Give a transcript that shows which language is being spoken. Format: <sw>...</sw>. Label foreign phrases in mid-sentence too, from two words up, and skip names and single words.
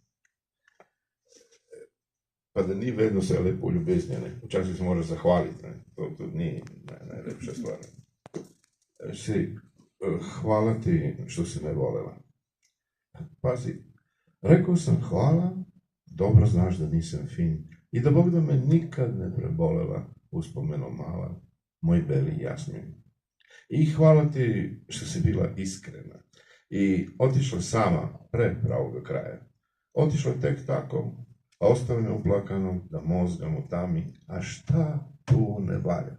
<sl>Pa da ni vedno vse lepo v ljubezni, včasih se moraš zahvaliti, to tudi ni najlepša stvar.</sl> <sr>Hvala ti, što si me volela.</sr> <sl>Pazi, rekel sem hvala, dobro znaš, da nisem fin,</sl> <sr>i da Bog da me nikad ne prebolela, uspomeno mala, moj beli Jasmin. I hvala ti što si bila iskrena i otišla sama pre pravoga kraja. Otišla tek tako, a ostavi me uplakano da mozgam u tami, a šta tu ne valja?</sr>